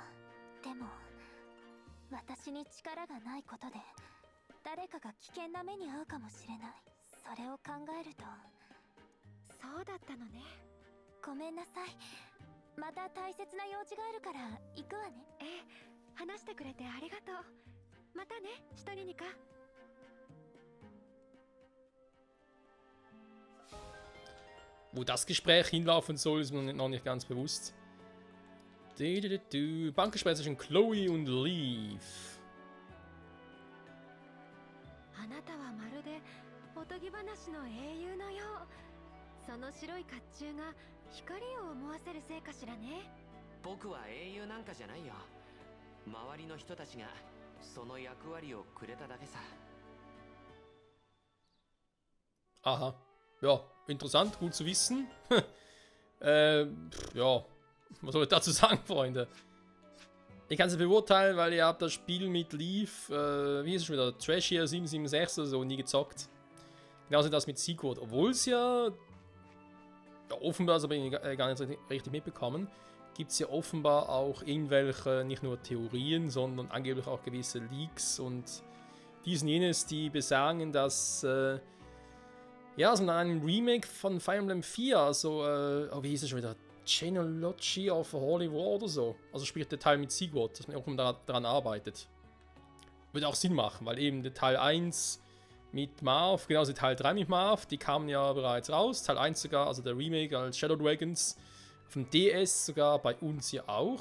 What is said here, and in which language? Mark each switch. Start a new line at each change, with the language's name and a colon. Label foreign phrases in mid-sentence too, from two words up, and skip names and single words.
Japanese: でも私に力がないことで誰かが危険な目に遭うかもしれない。それを考えると。そうだったのね。ごめんなさい。また大切な用事があるから行くわね。ええ、話してくれてありがとう。またね、シトリニカ。
German: Wo das Gespräch hinlaufen soll, ist mir noch nicht ganz bewusst. Bankgespräch zwischen Chloe und Leaf.
Japanese: あなたはまるでおとぎ話の英雄のよう。その白い甲冑が光を思わせるせいかしらね。僕は英雄なんかじゃないよ。周りの人たちがその役割をくれただけさ。 Aha.
German: Ja, interessant, gut zu wissen. Ja, was soll ich dazu sagen, Freunde? Ich kann es beurteilen, weil ihr habt das Spiel mit Leaf, wie ist es schon wieder, Trashier 776 oder so, nie gezockt. Genauso das mit Sigurd. Obwohl es ja offenbar, das habe ich gar nicht richtig mitbekommen, gibt es ja offenbar auch irgendwelche, nicht nur Theorien, sondern angeblich auch gewisse Leaks und dies und jenes, die besagen, dass ja, also in einem Remake von Fire Emblem 4, also, oh, wie hieß es schon wieder? Genealogy of Holy War oder so. Also sprich der Teil mit Sigurd, dass man auch daran arbeitet. Würde auch Sinn machen, weil eben der Teil 1 mit Marth, genauso Teil 3 mit Marth, die kamen ja bereits raus. Teil 1 sogar, also der Remake als Shadow Dragons. Auf dem DS sogar bei uns hier auch.